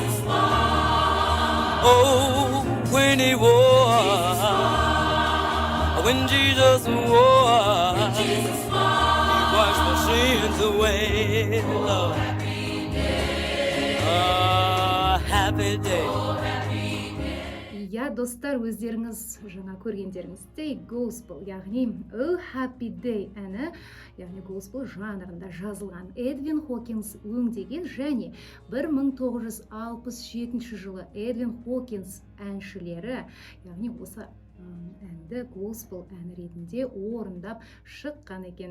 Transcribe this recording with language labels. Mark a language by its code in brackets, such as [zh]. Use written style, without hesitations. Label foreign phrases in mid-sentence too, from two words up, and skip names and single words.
[en] Oh, when he was. When Jesus was. He washed my sins away. Oh, happy day. [kk] Я достар, өздеріңіз жаңа көргендеріңіздей gospel, яғни A Happy Day әні, яғни gospel жанрында жазылған Эдвин Хокинс өңдеген және 1967 жылы Эдвин Хокинс әншілері, яғни осы әнді gospel әні ретінде орындап шыққан екен.